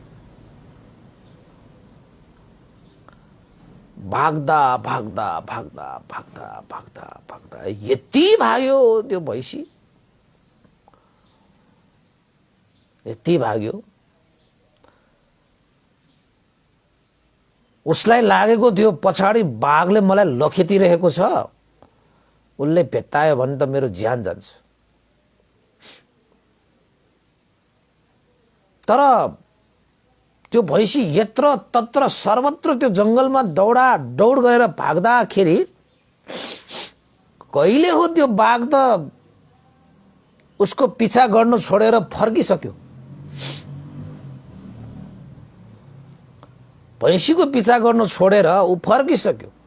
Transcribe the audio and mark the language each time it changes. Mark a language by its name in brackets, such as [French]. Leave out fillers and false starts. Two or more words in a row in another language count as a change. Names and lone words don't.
[Nepali] भाग्दा यति भाग्यो त्यो भैँसी, यति भाग्यो उसलाई लागेको थियो पछाडि बाघले मलाई लखेटिरहेको छ, उसले भेट्टायो भने त मेरो ज्यान जान्छ। तर त्यो भैँसी [Sanskrit] यत्र तत्र सर्वत्र [Nepali] त्यो जंगलमा दौड गरेर भाग्दाखेरि कहिले हो त्यो बाघ त उसको पिछा गर्न छोडेर फर्किसक्यो। भैँसीको पिछा गर्न छोडेर ऊ फर्किसक्यो।